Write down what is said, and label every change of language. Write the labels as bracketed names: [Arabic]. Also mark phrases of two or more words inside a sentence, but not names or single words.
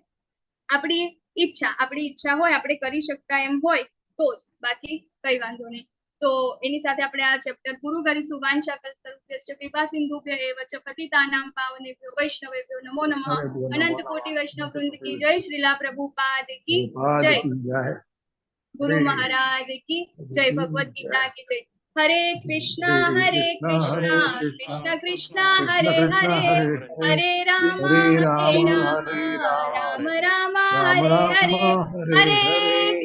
[Gujarati] આપણી ઈચ્છા હોય, આપણે કરી શકતા એમ હોય તો જ, બાકી કઈ વાંધો નહીં. તો એની સાથે આપણે આ ચેપ્ટર પૂરું કરીશું. [Sanskrit] વાંછા કલ્પતરુભ્યશ્ચ કૃપા સિંધુભ્ય એવ ચ પતિતાનાં પાવનેભ્યો વૈષ્ણવેભ્યો નમો નમઃ. [Hindi] अनंत कोटि वैष्णव वृंद की जय. श्रीला प्रभुपाद की जय. गुरु महाराज की जय, भगवत गीता की जय। [Sanskrit] हरे कृष्णा कृष्ण कृष्णा हरे हरे, हरे राम राम राम हरे हरे, हरे